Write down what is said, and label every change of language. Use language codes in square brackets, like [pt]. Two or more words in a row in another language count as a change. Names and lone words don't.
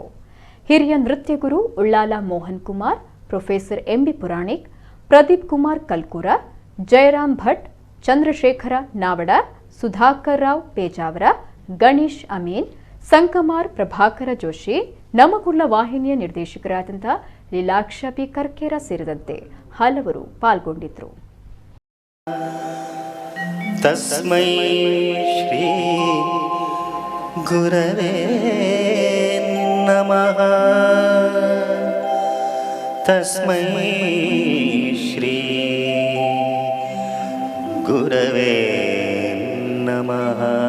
[kn] ಹಿರಿಯ ನೃತ್ಯ ಗುರು ಉಳ್ಳಾಲ ಮೋಹನ್ ಕುಮಾರ್, ಪ್ರೊಫೆಸರ್ ಎಂಬಿ ಪುರಾಣಿಕ್, ಪ್ರದೀಪ್ ಕುಮಾರ್ ಕಲ್ಕೂರ, ಜಯರಾಮ್ ಭಟ್, ಚಂದ್ರಶೇಖರ ನಾವಡ, ಸುಧಾಕರ್ ರಾವ್ ಪೇಜಾವರ, ಗಣೇಶ್ ಅಮೀನ್, ಸಂಕಮಾರ್ ಪ್ರಭಾಕರ ಜೋಶಿ, ನಮಗುಳ್ಳ ವಾಹಿನಿಯ ನಿರ್ದೇಶಕರಾದಂಥ ಲೀಲಾಕ್ಷ ಪಿ ಕರ್ಕೇರ ಸೇರಿದಂತೆ ಹಲವರು ಪಾಲ್ಗೊಂಡಿದ್ದರು. [sa] ತಸ್ಮೈ ಶ್ರೀ ಗುರವೇ ನಮಃ. ತಸ್ಮೈ ಶ್ರೀ ಗುರವೇ ನಮಃ.